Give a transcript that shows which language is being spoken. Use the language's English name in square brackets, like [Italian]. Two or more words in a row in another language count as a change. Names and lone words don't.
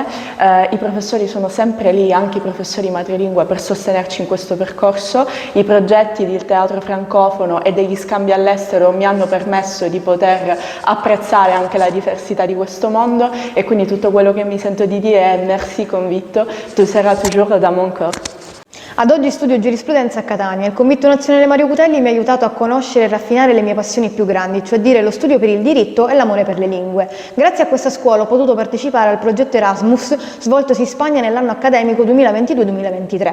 [Italian] I professori sono sempre lì, anche i professori madrelingua, per sostenerci in questo percorso. I progetti del teatro francofono e degli scambi all'estero mi hanno permesso di poter apprezzare anche la diversità di questo mondo e quindi tutto quello che mi sento di dire è [French] merci convitto, tu seras toujours dans mon cœur. [Italian] Ad oggi studio giurisprudenza a Catania. Il Convitto Nazionale Mario Cutelli mi ha aiutato a conoscere e raffinare le mie passioni più grandi, cioè dire lo studio per il diritto e l'amore per le lingue. Grazie a questa scuola ho potuto partecipare al progetto Erasmus svoltosi in Spagna nell'anno accademico 2022-2023.